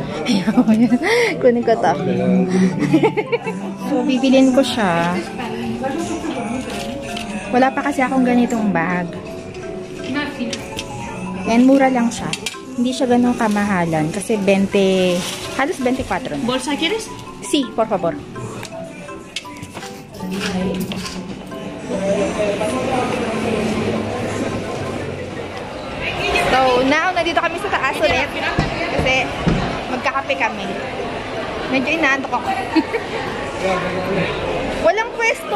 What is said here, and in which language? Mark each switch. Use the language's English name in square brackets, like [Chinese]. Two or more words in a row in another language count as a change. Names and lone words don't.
[Filipino] Kunin ko to. So, bibilin ko siya. Wala pa kasi akong ganitong bag. And mura lang siya. Hindi siya ganun kamahalan. Kasi 20, halos 24 na. [Spanish] ¿Bolsa quieres? Sí, por favor. [English] So, now, [Filipino] nandito kami sa taas ulit. Kasi, magkakape kami. Medyo inaantok ako. Walang pwesto.